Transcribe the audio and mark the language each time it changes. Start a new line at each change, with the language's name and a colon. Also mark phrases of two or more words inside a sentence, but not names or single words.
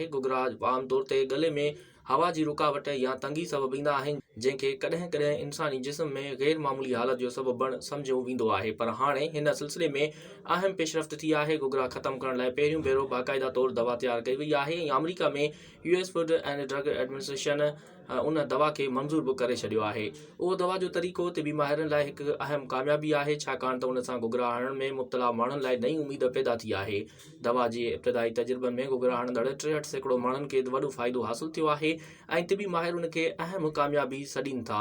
Sindhi: घुघरा आमतौर ते गले में हवा जी रुकावट या तंगी सबबु ईंदा आहिनि, जंहिंखे कॾहिं कॾहिं इंसानी जिस्म में गैर मामूली हालत जो सबबु बण सम्झो वेंदो आहे, पर हाणे हिन सिलसिले में अहम पेशरफ़्त थी आहे। घुघरा ख़तमु करण लाइ पहिरियों भेरो बाक़ाइदा तौरु दवा तयारु कई वई आहे ऐं अमेरिका में US फूड एंड ड्रग एडमिनिस्ट्रेशन उन दवा खे मंज़ूर बि करे छॾियो आहे। उहो दवा जो तरीक़ो तिबी माहिरनि लाइ हिकु अहम कामयाबी आहे, छाकाणि त उन सां घुघरा हणण में मुब्तला माण्हुनि लाइ नई उमेद पैदा थी आहे। दवा जे इब्तिदाई तजुर्बनि में घुघरा हणंदड़ 63% माण्हुनि खे वॾो फ़ाइदो हासिल थियो आहे ऐं तिबी माहिर उन खे अहम कामयाबी सॾीनि था।